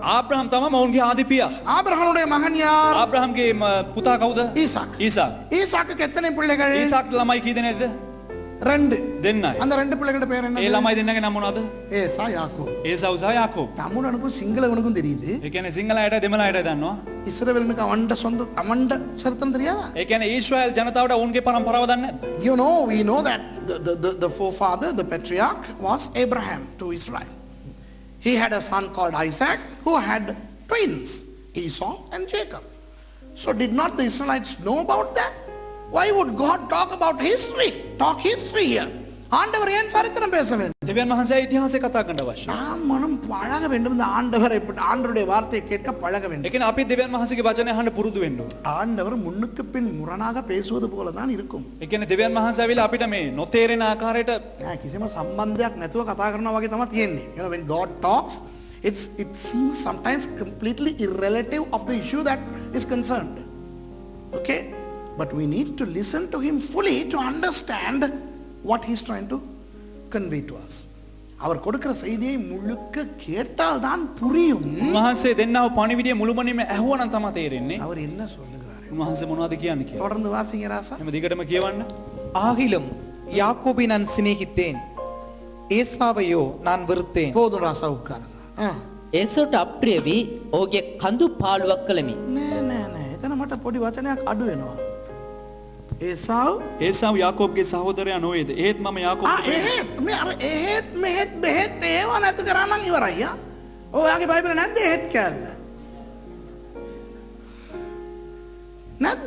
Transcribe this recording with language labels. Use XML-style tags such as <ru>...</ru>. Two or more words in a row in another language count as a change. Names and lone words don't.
<si>ආබ්‍රහම් තමයි මොවුන්ගේ ආදි පියා.</si> <ta>ஆபிரகாமுடைய மகன் யார்?</ta> <si>ආබ්‍රහම්ගේ පුතා කවුද?</si> <ta>ஈசாக்.</ta> <si>ඊසාක්.</si> <ta>ஈசாக்குக்கு எத்தனை பிள்ளைகள்?</ta> <si>ඊසාක්ට ළමයි කී දෙනෙක්ද? 2. දෙන්නයි.</si> <ta>அந்த 2 பிள்ளைகளோட பேர்</ta> <si>ඒ</si> <ta>என்ன?</ta> <si>ළමයි දෙන්නගේ නම මොනවද?</si> <ta>ஏசா யாக்கோப்.</ta> <si>ඒසව් සහ යාකෝබ්.</si> <ta>தமிழனுக்கும் சிங்களவனுக்கும் தெரியுது.</ta> <si>ඒ කියන්නේ සිංහල අයට දෙමළ අයට දන්නවා.</si> <ta>இஸ்ரவேலுக்கு அவண்ட சரித்திரம் தெரியாதா?</ta> <si>ඒ කියන්නේ ඊශ්‍රායල් ජනතාවට ඔවුන්ගේ පරම්පරාව දන්නේ නැද්ද?</si> <en>You know, we know that the forefather, the patriarch was Abraham to Israel. He had a son called Isaac who had twins, Esau and Jacob. So did not the Israelites know about that? Why would God talk about history? Talk history here.</en> <ta>ஆண்டவர் ஏன் சரித்திரம் பேச வேண்டும்?</ta> <si>දෙවියන් වහන්සේ ඉතිහාසය කතා කරන්න අවශ්‍යයි.</si> <ta>நாம் மனம் பழக வேண்டும். இந்த ஆண்டவருடைய வார்த்தையை கேட்க பழக</ta> <si>ඒ</si> <ta>வேண்டும்.</ta> <si>කියන්නේ අපි දෙවියන් වහන්සේගේ වචනය අහන්න පුරුදු වෙන්න ඕනේ.</si> <ta>ஆண்டவர் முன்னுக்கு பின் முரணாக பேசுவது போல தான் இருக்கும்.</ta> <si>ඒ කියන්නේ දෙවියන් වහන්සේ ඇවිල්ලා අපිට මේ නොතේරෙන ආකාරයට කිසිම සම්බන්ධයක් නැතුව කතා කරනවා වගේ තමයි තියෙන්නේ.</si> <en>You know, when God talks, it seems sometimes completely irrelative of the issue that is concerned. Okay? But we need to listen to him fully to understand what he is trying to convey to us.</en> <ta>அவர் கொடுக்கிற செய்தியை முழுக்க கேட்டால் தான் புரியும்.</ta> <si>උන්වහන්සේ දෙන්නව පණිවිඩය මුළුමනින්ම ඇහුවනම් තමයි තේරෙන්නේ.</si> <ta>அவர் என்ன சொல்லுகிறார்?</ta> <si>උන්වහන්සේ මොනවද කියන්නේ කියලා.</si> <ta>தொடர்ந்து வாசிங்க ராசா.</ta> <si>එහෙම දිගටම කියවන්න.</si> <ta>ஆகிலும் யாக்கோபை நான் சிநேகித்தேன், ஏசாவையோ நான் வெறுத்தேன். போதும் ராசா உட்காருங்க.</ta> <si>ඒසවට අප්‍රිය වී ඔහුගේ කඳු පාළුවක් කළමි. නෑ. එතන මට පොඩි වචනයක් අඩු වෙනවා. ඒසාව ඒසාව යාකෝබ්ගේ සහෝදරයා නොවේද? ඒත් මම යාකෝබ්ට එහෙත් මේ අර එහෙත් මෙහෙත් බෙහෙත් ඒව නැති කරා නම් ඉවරයි. ඔයාගේ බයිබලේ නැද්ද එහෙත් කැල්ල? නැද්ද?</si>